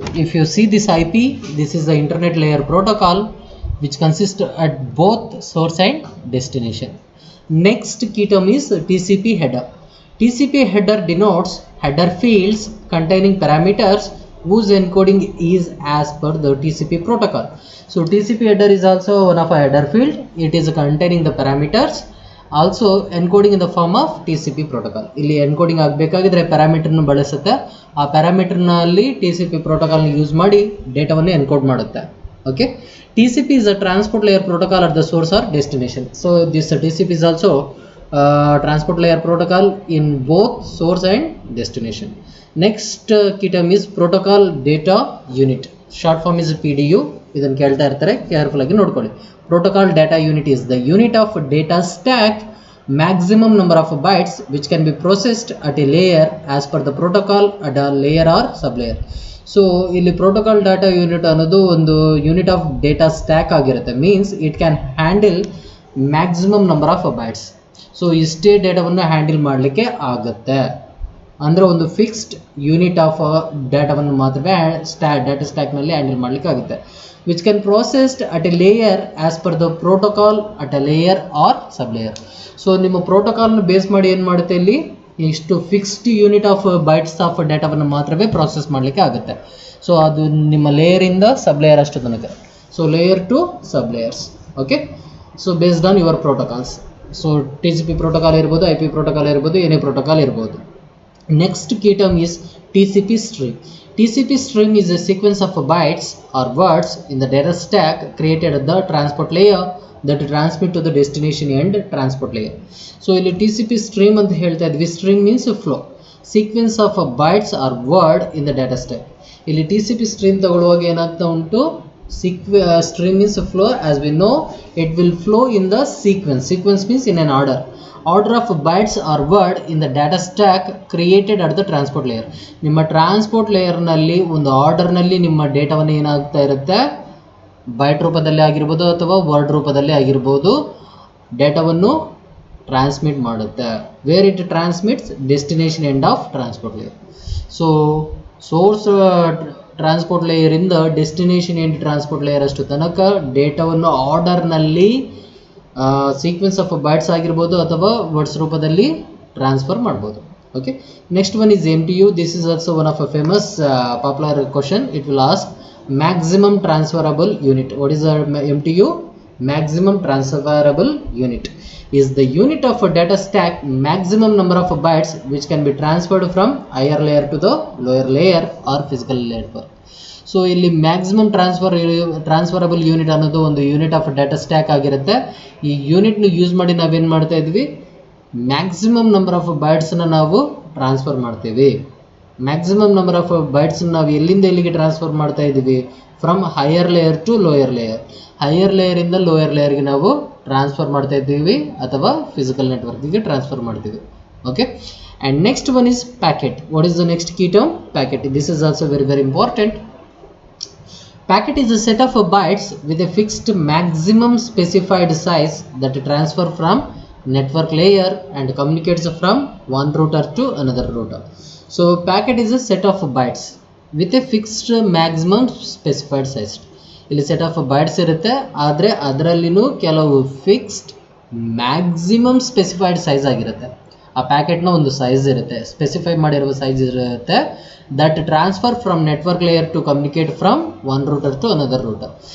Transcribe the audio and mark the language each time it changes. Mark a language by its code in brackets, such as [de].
[en] If you see this IP, this is the internet layer protocol which consists at both source and destination. Next key term is TCP header. TCP header denotes header fields containing parameters whose encoding is as per the TCP protocol. So TCP header is also one of a header field. It is containing the parameters, also encoding in the form of TCP protocol. [kn] ಇಲ್ಲಿ encoding ಆಗಬೇಕಾಗಿದ್ರೆ ಪ್ಯಾರಾಮೀಟರ್ನ ಬಳಸುತ್ತೆ. ಆ ಪ್ಯಾರಾಮೀಟರ್ನಲ್ಲಿ TCP ಪ್ರೋಟೋಕಾಲ್ನ use ಮಾಡಿ ಡೇಟಾವನ್ನು encode ಮಾಡುತ್ತೆ. [en] Okay, TCP is a transport layer protocol at the source or destination. So this TCP is also transport layer protocol in both source and destination. Next key term is protocol data unit. Short form is PDU. [kn] ಇದನ್ನು ಕೇಳ್ತಾ ಇರ್ತಾರೆ, careful ಆಗಿ ನೋಡ್ಕೊಳ್ಳಿ. [en] Protocol data unit is the unit of data stack maximum number of bytes which can be processed at a layer as per the protocol at a layer or sublayer. [kn] So ಇಲ್ಲಿ protocol data unit ಅನ್ನೋದು ಒಂದು unit of data stack ಆಗಿರುತ್ತೆ. [en] Means it can handle maximum number of bytes. [kn] So ಇಷ್ಟೇ ಡೇಟಾವನ್ನು handle ಮಾಡಲಿಕ್ಕೆ ಆಗುತ್ತೆ. ಅಂದರೆ ಒಂದು ಫಿಕ್ಸ್ಡ್ ಯೂನಿಟ್ ಆಫ್ ಡೇಟಾವನ್ನು ಮಾತ್ರವೇ ಡಾಟಾ ಸ್ಟ್ಯಾಕ್ನಲ್ಲಿ ಹ್ಯಾಂಡಲ್ ಮಾಡಲಿಕ್ಕೆ ಆಗುತ್ತೆ. [en] Which can processed at a layer as per the protocol at a layer or sub layer. [kn] So ನಿಮ್ಮ ಪ್ರೋಟೋಕಾಲ್ನ ಬೇಸ್ ಮಾಡಿ ಏನು ಮಾಡುತ್ತೆ, ಇಲ್ಲಿ ಇಷ್ಟು fixed unit of bites of ಡೇಟಾವನ್ನು ಮಾತ್ರವೇ ಪ್ರಾಸೆಸ್ ಮಾಡಲಿಕ್ಕೆ ಆಗುತ್ತೆ. ಸೊ ಅದು ನಿಮ್ಮ ಲೇಯರಿಂದ ಸಬ್ ಲೇಯರ್ ಅಷ್ಟು ತನಕ. So layer to sub layers. Okay, so based on your protocols. So TCP protocol ಇರ್ಬೋದು, IP ಪ್ರೋಟೋಕಾಲ್ ಇರ್ಬೋದು, ಏನೇ ಪ್ರೋಟೋಕಾಲ್ ಇರ್ಬೋದು. [en] Next key term is TCP stream. TCP stream is a sequence of bytes or words in the data stack created at the transport layer that transmit to the destination end transport layer. [kn] So ಇಲ್ಲಿ TCP stream ಅಂತ ಹೇಳ್ತಾ ಇದ್ವಿ. [en] Stream means flow, sequence of bytes or word in the data stack. [kn] ಇಲ್ಲಿ TCP stream ತಗೊಳ್ಳುವಾಗ ಏನಾಗ್ತಾ ಉಂಟು, stream means flow. [en] As we know, it will flow in the sequence. Sequence means in an order of bytes or word in the data stack created at the transport layer. [kn] ನಿಮ್ಮ transport ಲೇಯರ್ನಲ್ಲಿ ಒಂದು ಆರ್ಡರ್ನಲ್ಲಿ ನಿಮ್ಮ ಡೇಟಾವನ್ನು ಏನಾಗ್ತಾ ಇರುತ್ತೆ, byte ರೂಪದಲ್ಲಿ ಆಗಿರ್ಬೋದು ಅಥವಾ ವರ್ಡ್ ರೂಪದಲ್ಲಿ ಆಗಿರ್ಬೋದು, ಡೇಟಾವನ್ನು ಟ್ರಾನ್ಸ್ಮಿಟ್ ಮಾಡುತ್ತೆ. Where it transmits, destination end of transport layer. So source transport ಲೇಯರಿಂದ destination end transport layer ಅಷ್ಟು ತನಕ ಡೇಟಾವನ್ನು ಆರ್ಡರ್ನಲ್ಲಿ ಸೀಕ್ವೆನ್ಸ್ ಆಫ್ ಬೈಟ್ಸ್ ಆಗಿರ್ಬೋದು ಅಥವಾ ವರ್ಡ್ಸ್ ರೂಪದಲ್ಲಿ ಟ್ರಾನ್ಸ್ಫರ್ ಮಾಡ್ಬೋದು. [en] Okay, next one is MTU. This is also one of a famous popular question. It will ask maximum transferable unit. What is MTU? Maximum transferable unit is the unit of a data stack maximum number of bytes which can be transferred from higher layer to the lower layer or physical network. [kn] So ಇಲ್ಲಿ maximum transferable unit ಅನ್ನೋದು ಒಂದು unit of data stack ಆಗಿರುತ್ತೆ. ಈ ಯೂನಿಟ್ನ use ಮಾಡಿ ನಾವೇನು ಮಾಡ್ತಾ ಇದ್ವಿ, maximum number of ಬೈಟ್ಸನ್ನ ನಾವು ಟ್ರಾನ್ಸ್ಫರ್ ಮಾಡ್ತೀವಿ. ಮ್ಯಾಕ್ಸಿಮಮ್ ನಂಬರ್ ಆಫ್ ಬೈಟ್ಸನ್ನ ನಾವು ಎಲ್ಲಿಂದ ಎಲ್ಲಿಗೆ ಟ್ರಾನ್ಸ್ಫರ್ ಮಾಡ್ತಾ ಇದ್ದೀವಿ, from higher layer to lower layer. Higher ಲೇಯರಿಂದ lower ಲೇಯರ್ಗೆ ನಾವು ಟ್ರಾನ್ಸ್ಫರ್ ಮಾಡ್ತಾ ಇದ್ದೀವಿ ಅಥವಾ ಫಿಸಿಕಲ್ ನೆಟ್ವರ್ಕಿಗೆ ಟ್ರಾನ್ಸ್ಫರ್ ಮಾಡ್ತೀವಿ. [en] Okay, and next one is packet. What is the next key term? Packet. This is also very very important. Packet is a set of bytes with a fixed maximum specified size that transfer from network layer and communicates from one router to another router. So packet is a set of bytes with a fixed maximum specified size. [kn] ಇಲ್ಲಿ set of bites ಇರುತ್ತೆ, ಆದರೆ ಅದರಲ್ಲಿನೂ ಕೆಲವು fixed maximum specified size ಆಗಿರುತ್ತೆ. ಆ ಪ್ಯಾಕೆಟ್ನ ಒಂದು size ಇರುತ್ತೆ, specify ಮಾಡಿರುವ size ಇರುತ್ತೆ. [en] That transfer from network layer to communicate from one router to another router.